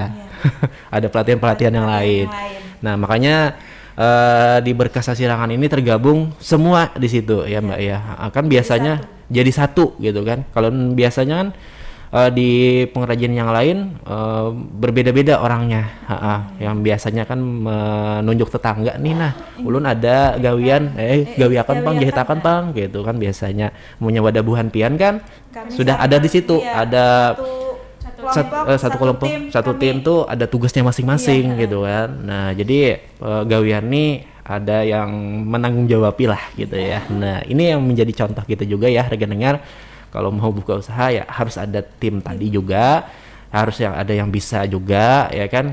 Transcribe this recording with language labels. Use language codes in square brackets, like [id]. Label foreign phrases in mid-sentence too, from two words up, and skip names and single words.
[id] Ada pelatihan yang lain. Nah makanya di berkas sasirangan ini tergabung semua di situ ya Mbak ya. Kan biasanya jadi satu gitu kan. Kalau biasanya kan di pengrajin yang lain berbeda-beda orangnya. Yang biasanya kan menunjuk tetangga nih, nah [bjn] ulun ada gawian, gawiakan pang, jahitakan pang [id] gitu kan biasanya. Punya wadah [bjn] buhan pian [id] kan sudah ada di situ, ada satu kelompok, satu tim tuh ada tugasnya masing-masing gitu kan. Nah jadi gawian nih ada yang menanggung jawabi lah gitu ya. Nah ini yang menjadi contoh kita juga ya rekan dengar, kalau mau buka usaha ya harus ada tim tadi juga, harus ada yang bisa juga ya kan.